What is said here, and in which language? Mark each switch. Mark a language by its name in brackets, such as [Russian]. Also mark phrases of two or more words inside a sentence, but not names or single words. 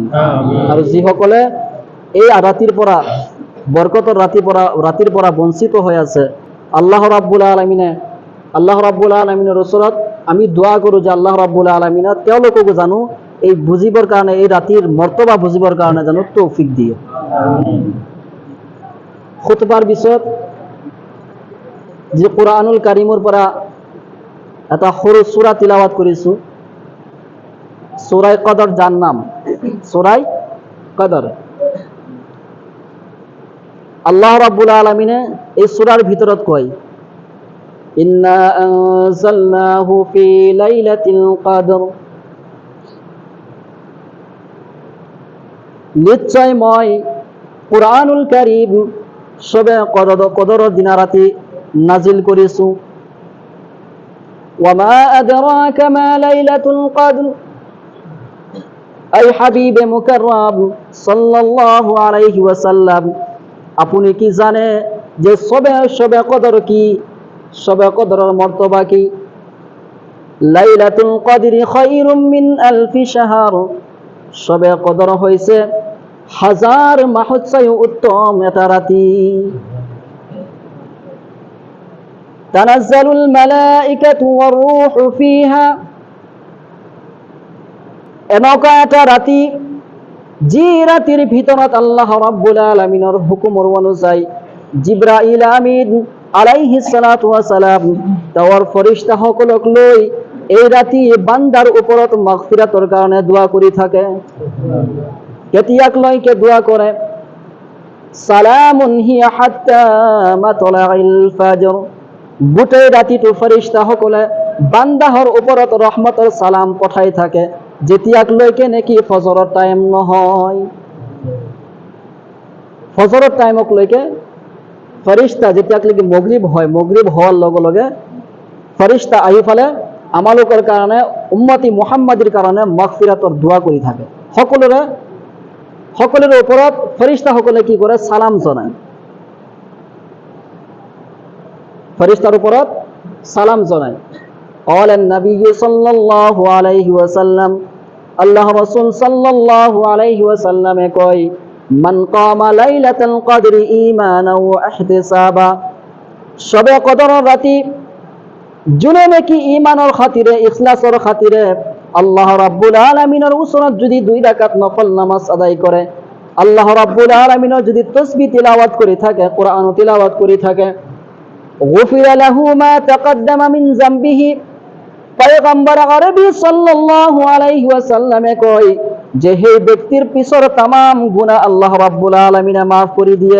[Assamese] আৰু যিসকলে এই ৰাতিৰ পৰা, বৰকতৰ ৰাতিৰ পৰা বঞ্চিত হৈ আছে, [Arabic] الله رب العالمين [Assamese] ওচৰত আমি দোৱা কৰোঁ যে [Arabic] الله رب العالمين [Assamese] তেওঁলোককো জানো এই বুজিবৰ কাৰণে, এই ৰাতিৰ মৰ্তবা বুজিবৰ কাৰণে জানো তৌফিক দিয়ে। খুতবাৰ পিছত যি [Arabic] القرآن الكريم [Assamese] পৰা এটা সৰু সূৰা তিলাৱাত কৰিছোঁ, সূৰাই কদৰ যাৰ নাম, সূৰাই কদৰ। [Arabic] الله رب العالمين [Assamese] এই সূরার ভিতৰত কয়, [Arabic] إنا أنزلناه في ليلة القدر, [Assamese] নিশ্চয় মই [Arabic] القرآن الكريم [Assamese] সবে কদৰৰ দিনা ৰাতি নাজিল কৰিছোঁ। [Arabic] وما أدراك ما ليلة القدر, [Bangla] আই হাবিবে মুকাররাম [Arabic] صلى الله عليه وسلم, [Bangla] আপনি কি জানে যে সবে কদর কি, সবে কদরের মর্তবা কি? [Arabic] ليلة القدر خير من ألف شهر, [Assamese] সবে কদর হইছে হাজার মাহত চাইও উত্তম এটা রাতি। [Arabic] تنزل الملائكة والروح فيها, [Assamese] এনেকা এটা ৰাতি যি ৰাতিৰ ভিতৰত [Arabic] الله رب العالمين [Assamese] হুকুমৰ অনুযায়ী জিব্ৰাইল আমিন [Arabic] عليه الصلاة والسلام [Assamese] তেওঁৰ ফৰিস্তাসকলক লৈ এই ৰাতি বান্দাৰ ওপৰত মাগফিৰাতৰ কাৰণে দোৱা কৰি থাকে। কেতিয়াক লৈকে দোৱা কৰে? [Arabic] سلام هي حتى مطلع الفجر, [Assamese] গোটেই ৰাতিটো ফৰিস্তাসকলে বান্দাহৰ ওপৰত ৰহমতৰ সালাম পঠাই থাকে যেতিয়াক লৈকে নেকি ফজৰৰ টাইম নহয়। ফজৰৰ টাইমক লৈকে ফৰিস্তা যেতিয়াক লৈকে মগৰিব হয়, মগৰিব হোৱাৰ লগে লগে ফৰিস্তা আহি ফালে আমালোকৰ কাৰণে, উম্মতি মুহাম্মাদীৰ কাৰণে মাগফিৰাতৰ দোৱা কৰি থাকে। সকলোৰে ওপৰত ফৰিস্তাসকলে কি কৰে? সালাম জনায়। ফরিস্তার উপরত সালাম জানায়। [Arabic] قال النبي صلى الله عليه وسلم, আল্লাহ রাসূল صلى الله عليه وسلم কয়, من قام ليلة القدر إيمانا و [Bangla] ইহতিসাবা, সবে কদরের রাতি যোনে নাকি ঈমানের খাতিরে, ইখলাসের খাতিরে [Arabic] الله رب العالمين [Bangla] ওসরত যদি 2 রাকাত নফল নামাজ আদায় করে, [Arabic] الله رب العالمين [Bangla] যদি তাসবিহ তিলাওয়াত করে থাকে, কোরআন তিলাওয়াত করে থাকে, [Arabic] غفر له ما تقدم من ذنبه, [Bangla] পয়গম্বর আরবি [Arabic] صلى الله عليه وسلم [Bangla] কয় যে সেই ব্যক্তির পিছর तमाम গুনাহ [Arabic] الله رب العالمين [Bangla] maaf করে দিয়ে।